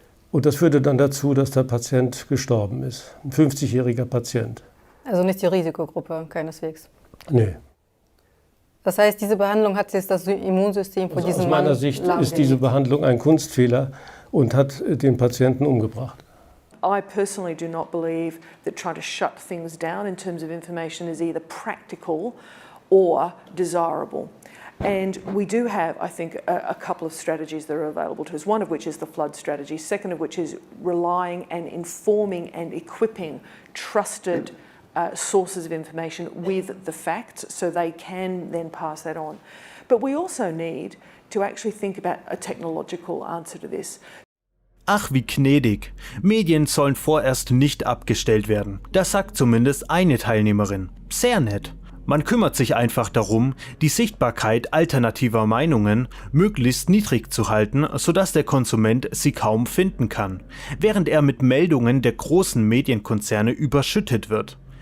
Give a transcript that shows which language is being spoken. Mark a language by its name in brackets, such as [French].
[German] Und das führte dann dazu, dass der Patient gestorben ist. Ein 50-jähriger Patient. Also nicht die Risikogruppe, keineswegs. Nee. Das heißt, diese Behandlung hat jetzt das Immunsystem von diesem Mann aus meiner Sicht ist diese Behandlung ein Kunstfehler und hat den Patienten umgebracht. [English] I personally do not believe that trying to shut things down in terms of information is either practical or desirable. And we do have, I think, a couple of strategies that are available to us, one of which is the flood strategy, second of which is relying and informing and equipping trusted sources of information with the facts so they can then pass that on. But we also need to actually think about a technological answer to this. [German] Ach, wie gnädig. Medien sollen vorerst nicht abgestellt werden. Das sagt zumindest eine Teilnehmerin. Sehr nett. Man kümmert sich einfach darum, die Sichtbarkeit alternativer Meinungen möglichst niedrig zu halten, sodass der Konsument sie kaum finden kann, während er mit Meldungen der großen Medienkonzerne überschüttet wird.